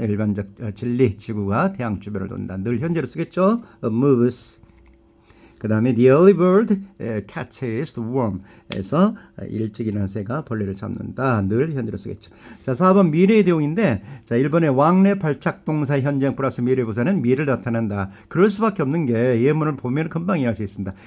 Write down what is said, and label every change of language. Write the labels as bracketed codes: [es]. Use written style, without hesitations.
[ko] 일반적 진리, 지구가 태양 주변을 돈다. 늘 현재로 쓰겠죠. moves. [en] 그 다음에 the early bird catches the worm. [ko] 에서 일찍 일어난 새가 벌레를 잡는다. 늘 현재로 쓰겠죠. 자, 4번 미래의 대용인데, 자, 1번에 왕래 발착 동사 현재 플러스 미래 부사는 미래를 나타낸다. 그럴 수밖에 없는 게 예문을 보면 금방 이해할 수 있습니다.